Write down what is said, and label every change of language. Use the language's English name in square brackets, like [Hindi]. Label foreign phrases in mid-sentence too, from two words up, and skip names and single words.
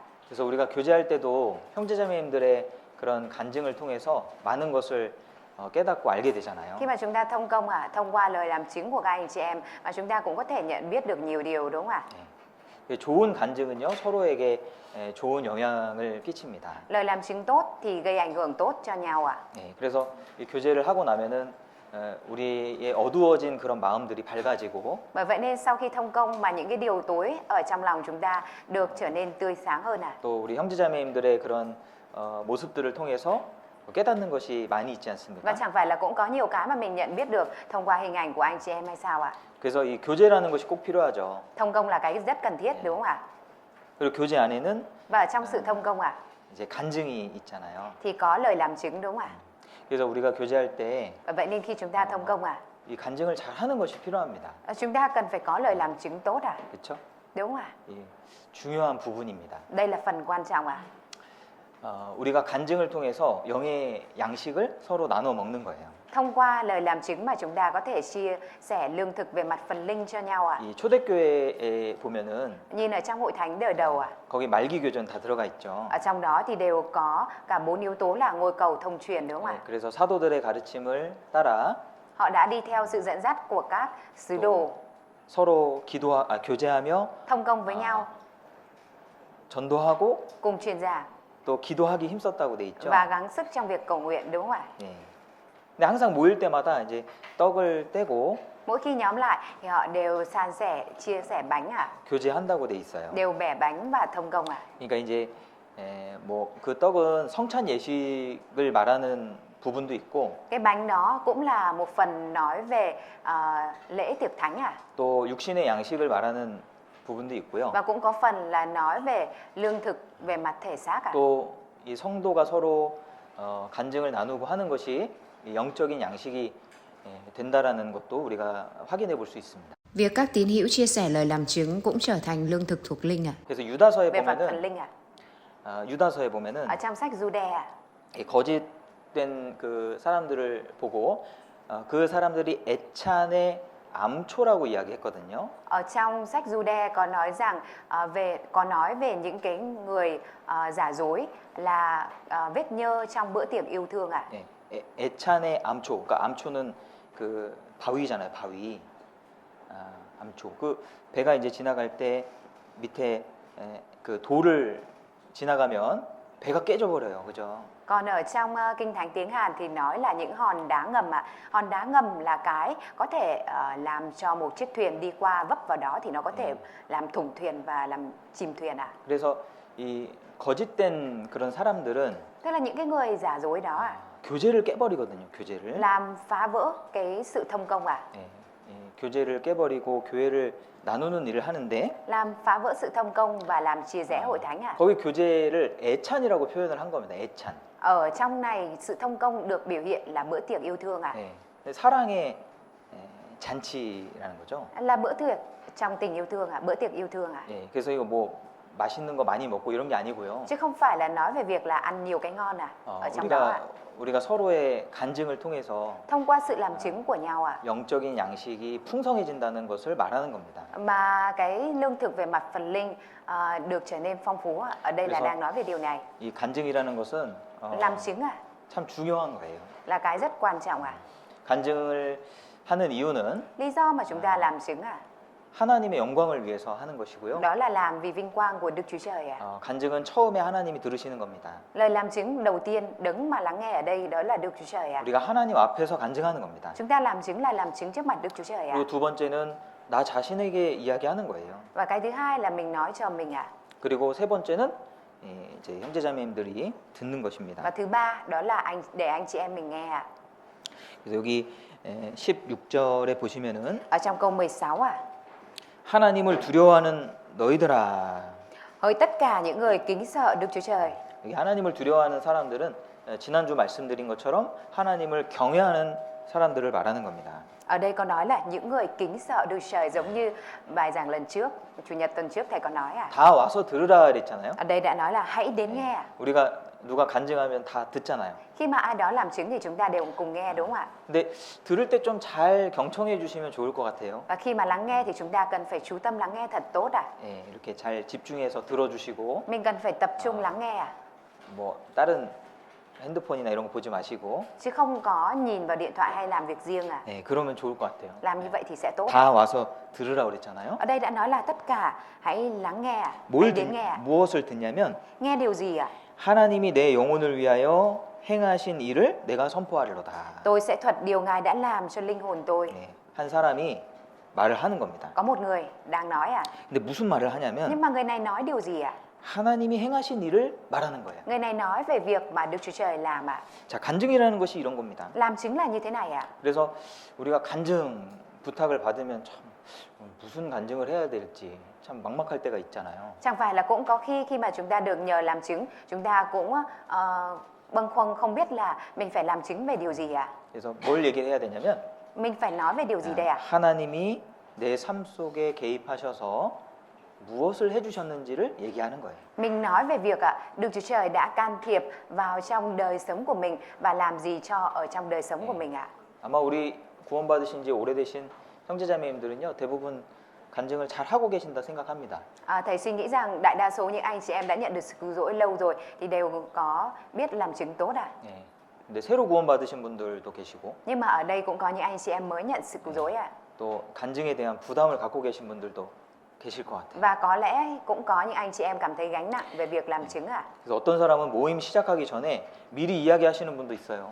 [Korean] 그래서 우리가 교제할 때도 형제자매님들의 그런 간증을 통해서 많은 것을 깨닫고 알게 되잖아요. [Vietnamese] Khi mà chúng ta thông công thông qua lời làm chứng của các anh chị em mà chúng ta cũng có thể nhận biết được nhiều điều, đúng không ạ? [Korean] 좋은 간증은요 서로에게 좋은 영향을 끼칩니다. [Vietnamese] Lời làm chứng tốt thì gây ảnh hưởng tốt cho nhau ạ. [Korean] 그래서 이 교제를 하고 나면은 우리의 어두워진 그런 마음들이 밝아지고 [Vietnamese] Bởi vậy nên sau khi thông công mà những cái điều tối ở trong lòng chúng ta được trở nên tươi sáng hơn ạ. [Korean] 또 우리 형제자매님들의 그런 모습들을 통해서 깨닫는 것이 많이 있지 [Vietnamese] Và [Korean] 않습니까? [Vietnamese] chẳng phải là cũng có nhiều cái mà mình nhận biết được thông qua hình ảnh của anh chị em hay sao ạ? [Korean] 그래서 이 교제라는 것이 꼭 필요하죠. [Vietnamese] Thông công là cái rất cần thiết, đúng không ạ? [Korean] 그리고 교제 안에는 [Vietnamese] Và ở trong sự thông công [Korean] 이제 간증이 있잖아요. [Vietnamese] thì có lời làm chứng, đúng không ạ? [Korean] 그래서 우리가 교제할 때 [Vietnamese] Bởi vậy nên khi chúng ta thông công [Korean] 이 간증을 잘 하는 것이 필요합니다. [Vietnamese] chúng ta cần phải có lời làm chứng tốt [Korean] 그렇죠? [Vietnamese] Đúng không ạ? [Korean] 예, 중요한 부분입니다. [Vietnamese] Đây là phần quan trọng ạ. [Korean] 우리가 간증을 통해서 영의 양식을 서로 나눠 먹는 거예요. [Vietnamese] Thông qua lời làm chứng mà chúng ta có thể chia sẻ lương thực về mặt phần linh cho nhau ạ. [Korean] 이 초대교회에 보면은 [Vietnamese] Nhìn ở trong hội thánh đời đầu ạ. [Korean] 거기 말기 교전 다 들어가 있죠. [Vietnamese] Ở trong đó thì đều có cả 4 yếu tố là ngôi cầu thông truyền đúng không [Korean] 예, [Vietnamese] ạ? [Korean] 그래서 사도들의 가르침을 따라 [Vietnamese] Họ đã đi theo sự dẫn dắt của các sứ đồ, [Korean] 서로 교제하며 [Vietnamese] thông công với nhau, [Korean] 전도하고 [Vietnamese] cùng truyền giảng [Korean] 또 기도하기 힘썼다고 돼 있죠. và gắng sức trong việc cầu nguyện đúng không ạ? 예. 근데 항상 모일 때마다 이제 떡을 떼고 [Vietnamese] Mỗi khi nhóm lại thì họ đều san sẻ, chia sẻ bánh ạ, [Korean] 교제한다고 돼 있어요. [Vietnamese] đều bẻ bánh và thông công ạ. [Korean] 그러니까 이제 뭐 그 떡은 성찬 예식을 말하는 부분도 있고 [Vietnamese] Cái bánh đó cũng là một phần nói về lễ tiệc thánh ạ. [Korean] 또 육신의 양식을 말하는 부분도 있고요. [Vietnamese] Và cũng có phần là nói về lương thực về mặt thể xác ạ. [Korean] 또 이 성도가 서로 간증을 나누고 하는 것이 이 영적인 양식이 된다라는 것도 우리가 확인해 볼 수 있습니다. [Vietnamese] Việc các tín hữu chia sẻ lời làm chứng cũng trở thành lương thực thuộc linh ạ. [Korean] 그래서 유다서에 [Vietnamese] Về mặt phần [Korean] 보면은 [Vietnamese] linh ạ. [Korean] 유다서에 보면은 [Vietnamese] Ở trong sách Jude ạ. [Korean] 이 거짓된 그 사람들을 보고 그 사람들이 애찬의 암초라고 이야기했거든요. [Vietnamese] Ở trong sách Jude có nói rằng có nói về những cái người giả dối là vết nhơ trong bữa tiệc yêu thương ạ. [Korean] 예, 애찬의 암초. 그러니까 암초는 그 바위잖아요. 바위. 암초. 그 배가 이제 지나갈 때 밑에 그 돌을 지나가면 배가 깨져 버려요. 그죠? [Vietnamese] Còn ở trong kinh thánh tiếng Hàn thì nói là những hòn đá ngầm ạ. Hòn đá ngầm là cái có thể làm cho một chiếc thuyền đi qua, vấp vào đó thì nó có thể làm thủng thuyền và làm chìm thuyền ạ. [Korean] 그래서 이 거짓된 그런 사람들은 [Vietnamese] Tức là những cái người giả dối đó ạ, [Korean] 교제를 깨버리거든요. 교제를. [Vietnamese] làm phá vỡ cái sự thông công ạ. [Korean] 예, 교제를 깨버리고 교회를 나누는 일을 하는데 [Vietnamese] Làm phá vỡ sự thông công và làm chia rẽ hội thánh ạ. [Korean] 거기 교제를 애찬이라고 표현을 한 겁니다. 애찬. [Vietnamese] Ở trong này sự thông công được biểu hiện là bữa tiệc yêu thương ạ. [Korean] 예, 사랑의 잔치라는 거죠. [Vietnamese] Là bữa tiệc trong tình yêu thương ạ, bữa tiệc yêu thương ạ. [Korean] 예, 그래서 이거 뭐 맛있는 거 많이 먹고 이런 게 아니고요. [Vietnamese] Chứ không phải là nói về việc là ăn nhiều cái ngon ạ. Ở trong đó ạ. [Korean] 우리가 서로의 간증을 통해서 [Vietnamese] Thông qua sự làm chứng của nhau ạ. [Korean] 영적인 양식이 풍성해진다는 것을 말하는 겁니다. [Vietnamese] Mà cái lương thực về mặt phần linh được trở nên phong phú ạ. Ở đây là [Korean] 그래서 [Vietnamese] đang nói về điều này. [Korean] 이 간증이라는 것은 [Vietnamese] Làm chứng ạ, [Korean] 참 중요한 거예요. [Vietnamese] là cái rất quan trọng ạ. [Korean] 간증을 하는 이유는 [Vietnamese] Lý do mà chúng ta làm chứng ạ, [Korean] 하나님의 영광을 위해서 하는 것이고요. [Vietnamese] đó là làm vì vinh quang của Đức Chúa Trời ạ. [Korean] 간증은 처음에 하나님이 들으시는 겁니다. [Vietnamese] Lời làm chứng đầu tiên đứng mà lắng nghe ở đây đó là Đức Chúa Trời ạ. [Korean] 우리가 하나님 앞에서 간증하는 겁니다. [Vietnamese] Chúng ta làm chứng là làm chứng trước mặt Đức Chúa Trời ạ. [Korean] 그리고 두 번째는 나 자신에게 이야기하는 거예요. [Vietnamese] Và cái thứ hai là mình nói cho mình ạ. [Korean] 그리고 세 번째는 이제 형제자매님들이 듣는 것입니다. [Vietnamese] Và thứ ba đó là để anh chị em mình nghe ạ. [Korean] 그래서 여기 16절에 보시면은 [Vietnamese] Ở trong câu 16 ạ. [Korean] 하나님을 두려워하는 너희들아. [Vietnamese] Hỡi tất cả những người kính sợ Đức Chúa Trời. [Korean] 여기 하나님을 두려워하는 사람들은 지난주 말씀드린 것처럼 하나님을 경외하는 사람들을 말하는 겁니다. [Vietnamese] Ở đây có nói là những người kính sợ Đức Chúa Trời, giống như bài giảng lần trước, chủ nhật tuần trước thầy có nói ạ. [Korean] 다 와서 들으라 그랬잖아요. [Vietnamese] Ở đây đã nói là hãy đến nghe ạ. [Korean] 우리가 누가 간증하면 다 듣잖아요. [Vietnamese] Khi mà ai đó làm chứng thì chúng ta đều cùng nghe đúng không ạ? [Korean] 근데 들을 때 좀 잘 경청해 주시면 좋을 것 같아요. [Vietnamese] Và khi mà lắng nghe thì chúng ta cần phải chú tâm lắng nghe thật tốt ạ. [Korean] 예, 이렇게 잘 집중해서 들어주시고 [Vietnamese] Mình cần phải tập trung lắng nghe ạ. [Korean] 뭐 다른 핸드폰이나 이런 거 보지 마시고 [Vietnamese] Chứ không có nhìn vào điện thoại hay làm việc riêng ạ. [Korean] 예, 그러면 좋을 것 같아요. [Vietnamese] Làm như vậy thì sẽ tốt. [Korean] 다 와서 들으라 그랬잖아요. [Vietnamese] Ở đây đã nói là tất cả hãy lắng nghe ạ. Hãy [Korean] 뭘 [Vietnamese] đến nghe ạ. [Korean] 무엇을 듣냐면 [Vietnamese] Nghe điều gì ạ? [Korean] 하나님이 내 영혼을 위하여 행하신 일을 내가 선포하리로다. [Vietnamese] Tôi sẽ thuật điều Ngài đã làm cho linh hồn tôi. [Korean] 예, 한 사람이 말을 하는 겁니다. [Vietnamese] Có một người đang nói ạ. [Korean] 근데 무슨 말을 하냐면 [Vietnamese] Nhưng mà người này nói điều gì ạ? [Korean] 하나님이 행하신 일을 말하는 거예요. [Vietnamese] Người này nói về việc mà Đức Chúa Trời làm ạ. [Korean] 자, 간증이라는 것이 이런 겁니다. [Vietnamese] Làm chứng là như thế này ạ. [Korean] 그래서 우리가 간증 부탁을 받으면 참 무슨 간증을 해야 될지 참 막막할 때가 있잖아요. [Vietnamese] Chẳng phải là cũng có khi mà chúng ta được nhờ làm chứng, chúng ta cũng bâng khuâng không biết là mình phải làm chứng về điều gì ạ. [Korean] 그래서 뭘 얘기를 해야 되냐면 [Vietnamese] Mình phải nói về điều gì đây ạ? [Korean] 하나님이 내 삶 속에 개입하셔서 무엇을 해주셨는지를 얘기하는 거예요. [Vietnamese] Mình nói về việc Đức Chúa Trời đã can thiệp vào trong đời sống của mình và làm gì cho ở trong đời sống của mình ạ. [Korean] 아마 우리 구원받으신 지 오래되신 형제자매님들은요 대부분 간증을 잘 하고 계신다 생각합니다. [Vietnamese] Thầy suy nghĩ rằng đại đa số những anh chị em đã nhận được sự cứu rỗi lâu rồi thì đều có biết làm chứng tốt ạ. [Korean] 예. 근데 새로 구원받으신 분들도 계시고 [Vietnamese] Nhưng mà ở đây cũng có những anh chị em mới nhận sự cứu rỗi ạ. [Korean] 또 간증에 대한 부담을 갖고 계신 분들도 계실 것 같아요. [Vietnamese] Và có lẽ cũng có những anh chị em cảm thấy gánh nặng về việc làm chứng ạ. [Korean] 그래서 어떤 사람은 모임 시작하기 전에 미리 이야기하시는 분도 있어요.